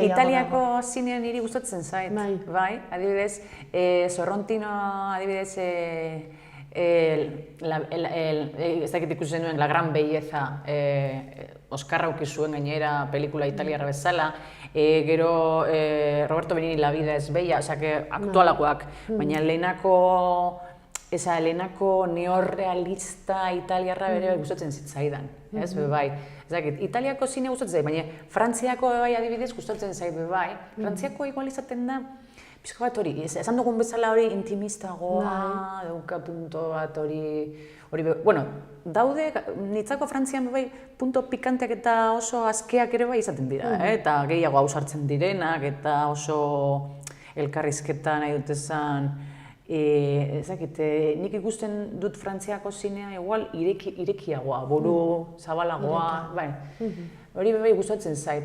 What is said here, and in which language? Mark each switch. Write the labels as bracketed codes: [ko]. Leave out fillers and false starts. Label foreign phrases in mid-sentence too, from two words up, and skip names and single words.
[eu] Italiako zinea niri gustatzen zait, bai, adibidez, Sorrentino, adibidez, ez dakit ikusten nuen La Gran Belleza, Oskarra auki zuen gainera pelikula italiarra bezala, gero Roberto Benigni La vida es bella, aktualakoak, baina lehenako neorrealista italiarra bere gustatzen zitzaidan, ez, bai. Italiako zine gustatzen zait, baina Frantziako bai adibidez gustatzen zait, bai. Frantziako igual izaten da, pixka bat hori, esan dugun bezala hori intimistagoa, dauka punto bat hori, bueno, daude, nitzako Frantzian bai punto pikanteak eta oso askeak ere bai izaten dira, eta gehiago ausartzen direnak, eta oso elkarrizketa nahi dut esan, nik ikusten dut Frantziako zinea igual irekiagoa, buru zabalagoa, bai, hori bai gustatzen zait.